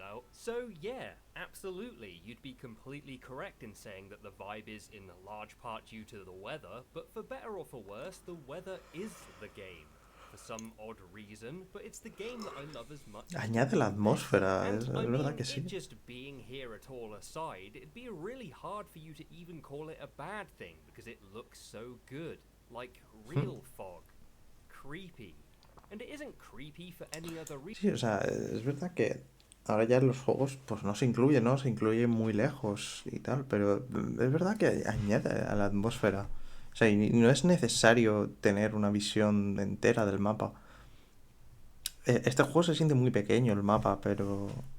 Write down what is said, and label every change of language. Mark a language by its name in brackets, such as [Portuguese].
[English] So yeah, absolutely, you'd be completely correct in saying that the vibe is in large part due to the weather, but for better or for worse, the weather is the game. For some odd reason, but it's the game that I love as much. [Spanish] Añade la atmósfera, es verdad que sí. [English] Just being here at all aside, it'd be really hard for you to even call it a bad thing because it looks so good, like real fog, creepy. And it isn't creepy for any other reason. [Spanish] Sí, o sea, es verdad que ahora ya en los juegos pues no se incluye, ¿no? Se incluye muy lejos y tal, pero es verdad que añade a la atmósfera. O sea, y no es necesario tener una visión entera del mapa. Este juego se siente muy pequeño el mapa, pero...